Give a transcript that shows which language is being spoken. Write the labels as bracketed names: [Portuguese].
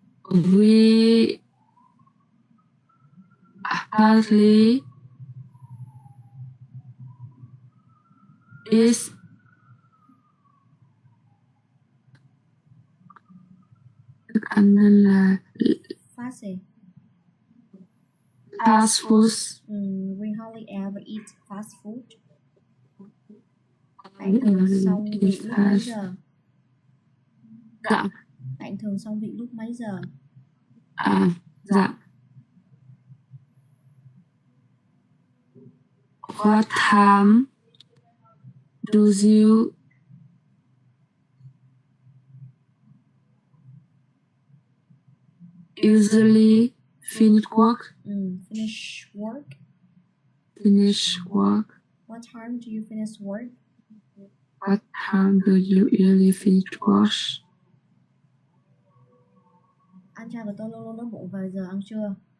[English] We hardly is [Vietnamese] thức ăn nhanh là Phát gì? [English] fast foods. We hardly ever eat fast food. [Vietnamese] Bạn thường xong việc lúc mấy giờ? Dạ. Bạn thường xong việc lúc mấy giờ? Dạ. [English] What time do you usually finish work? Finish work. Finish work. What time do you finish work? What time do you usually finish work? [Vietnamese] Anh trai của tôi luôn luôn đói bụng vào giờ ăn trưa.